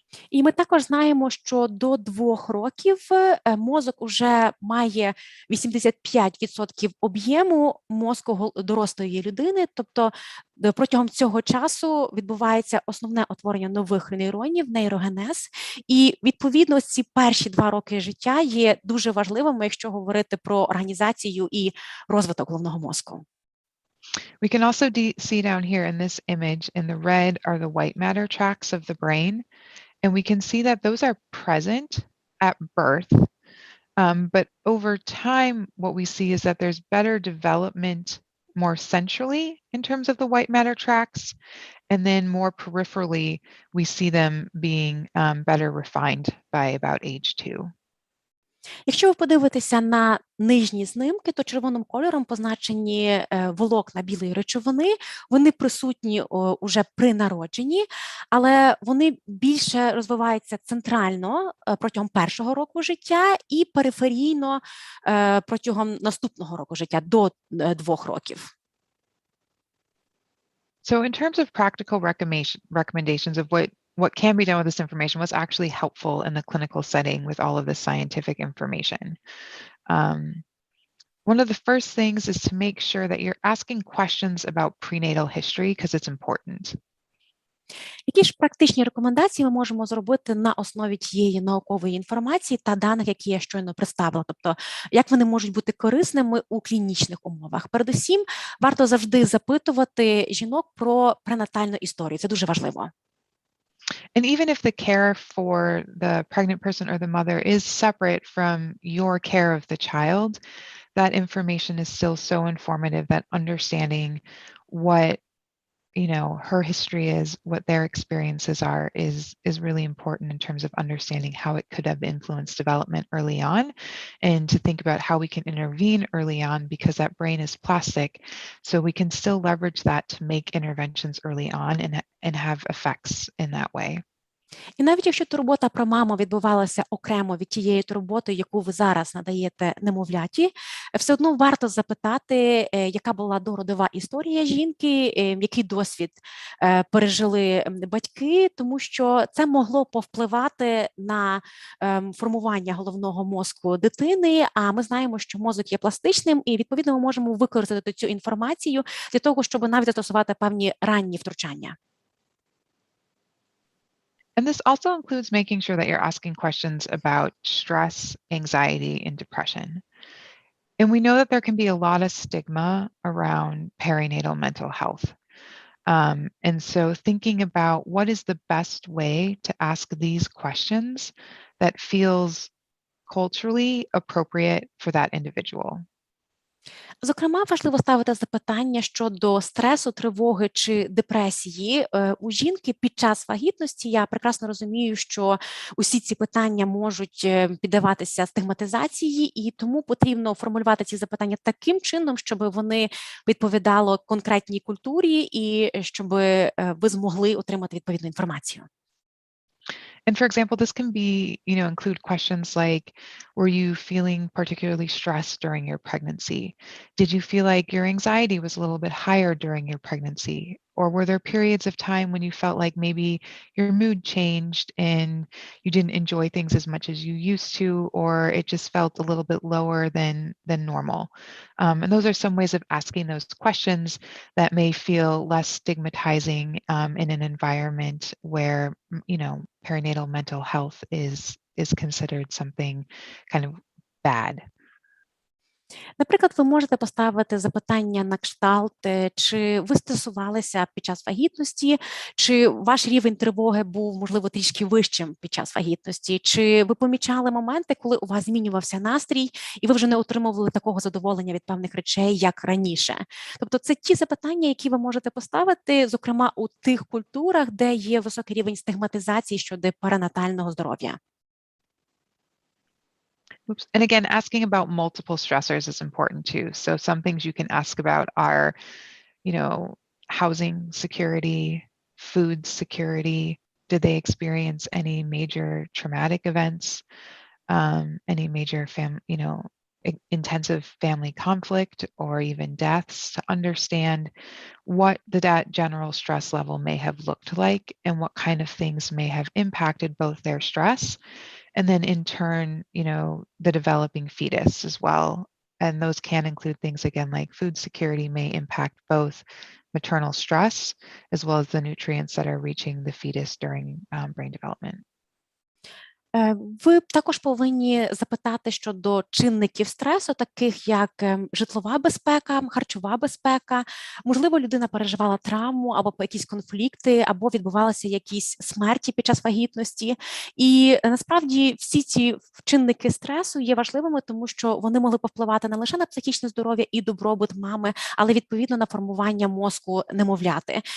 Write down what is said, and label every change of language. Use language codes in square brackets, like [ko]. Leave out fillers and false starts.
[uk] І ми також знаємо, що до 2 років мозок уже має 85% об'єму мозку дорослої людини, тобто протягом цього часу відбувається основне утворення нових нейронів, нейрогенез, і відповідно ці перші 2 роки життя є дуже важливими, якщо говорити про організацію і розвиток головного мозку. [en] We can also see down here in this image, in the red are the white matter tracts of the brain. And we can see that those are present at birth. But over time, what we see is that there's better development more centrally in terms of the white matter tracts. And then more peripherally, we see them being better refined by about age 2. [uk] Якщо ви подивитеся на нижні знимки, то червоним кольором позначені волокна білої речовини, вони присутні уже при народженні, але вони більше розвиваються центрально протягом першого року життя і периферійно протягом наступного року життя, до 2 років. [en] So in terms of practical recommendations of what can be done with this information, what's actually helpful in the clinical setting with all of this scientific information. One of the first things is to make sure that you're asking questions about prenatal history because it's important. [uk] Які ж практичні рекомендації ми можемо зробити на основі тієї наукової інформації та даних, які я щойно представила? Тобто, як вони можуть бути корисними у клінічних умовах? Передусім, варто завжди запитувати жінок про пренатальну історію. Це дуже важливо. [en] And even if the care for the pregnant person or the mother is separate from your care of the child, that information is still so informative that understanding what, you know, her history is, what their experiences are, is really important in terms of understanding how it could have influenced development early on, and to think about how we can intervene early on because that brain is plastic, so we can still leverage that to make interventions early on and have effects in that way. [uk] І навіть якщо турбота про маму відбувалася окремо від тієї турботи, яку ви зараз надаєте немовляті, все одно варто запитати, яка була дородова історія жінки, який досвід пережили батьки, тому що це могло повпливати на формування головного мозку дитини, а ми знаємо, що мозок є пластичним, і відповідно ми можемо використати цю інформацію для того, щоб навіть застосувати певні ранні втручання. [en] And this also includes making sure that you're asking questions about stress, anxiety, and depression. And we know that there can be a lot of stigma around perinatal mental health. And so thinking about what is the best way to ask these questions that feels culturally appropriate for that individual. [uk] Зокрема, важливо ставити запитання щодо стресу, тривоги чи депресії у жінки під час вагітності. Я прекрасно розумію, що усі ці питання можуть піддаватися стигматизації, і тому потрібно формулювати ці запитання таким чином, щоб вони відповідали конкретній культурі і щоб ви змогли отримати відповідну інформацію. [en] And for example, this can be, include questions like, were you feeling particularly stressed during your pregnancy? Did you feel like your anxiety was a little bit higher during your pregnancy? Or were there periods of time when you felt like maybe your mood changed and you didn't enjoy things as much as you used to, or it just felt a little bit lower than normal? And those are some ways of asking those questions that may feel less stigmatizing in an environment where, perinatal mental health is considered something kind of bad. [uk] Наприклад, ви можете поставити запитання на кшталт, чи ви стресувалися під час вагітності, чи ваш рівень тривоги був, можливо, трішки вищим під час вагітності, чи ви помічали моменти, коли у вас змінювався настрій, і ви вже не отримували такого задоволення від певних речей, як раніше. Тобто це ті запитання, які ви можете поставити, зокрема, у тих культурах, де є високий рівень стигматизації щодо перинатального здоров'я. Oops. [en] And again, asking about multiple stressors is important too. So some things you can ask about are, housing security, food security. Did they experience any major traumatic events, any major intensive family conflict, or even deaths, to understand what that general stress level may have looked like and what kind of things may have impacted both their stress and then in turn, the developing fetus as well. And those can include things, again, like food security may impact both maternal stress as well as the nutrients that are reaching the fetus during brain development. [uk] Ви також повинні запитати щодо чинників стресу, таких як житлова безпека, харчова безпека. Можливо, людина переживала травму або якісь конфлікти, або відбувалися якісь смерті під час вагітності. І насправді всі ці чинники стресу є важливими, тому що вони могли повпливати не лише на психічне здоров'я і добробут мами, але відповідно на формування мозку немовляти.